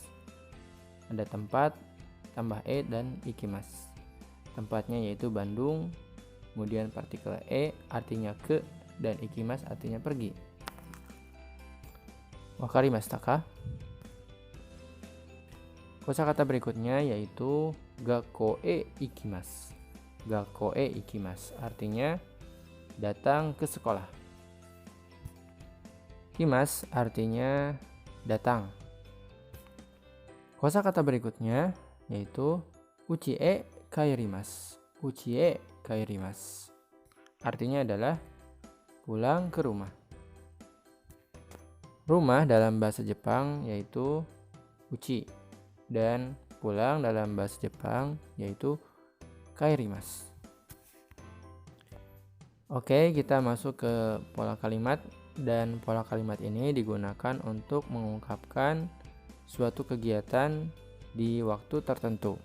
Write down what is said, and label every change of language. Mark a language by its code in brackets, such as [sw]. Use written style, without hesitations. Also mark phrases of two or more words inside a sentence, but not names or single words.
[id] Ada tempat, tambah e dan ikimasu. Tempatnya yaitu Bandung, kemudian partikel e artinya ke dan ikimasu artinya pergi. [ja] 分かりましたか? [id] Kosakata berikutnya yaitu [ja] 学校へ行きます. 学校へ行きます [id] artinya datang ke sekolah. Kimasu artinya datang. Kosakata berikutnya yaitu [ja] うちへ帰ります. うちへ帰ります [id] artinya adalah pulang ke rumah. Rumah dalam bahasa Jepang yaitu uchi dan pulang dalam bahasa Jepang yaitu kaerimasu. Oke, kita masuk ke pola kalimat dan pola kalimat ini digunakan untuk mengungkapkan suatu kegiatan di waktu tertentu.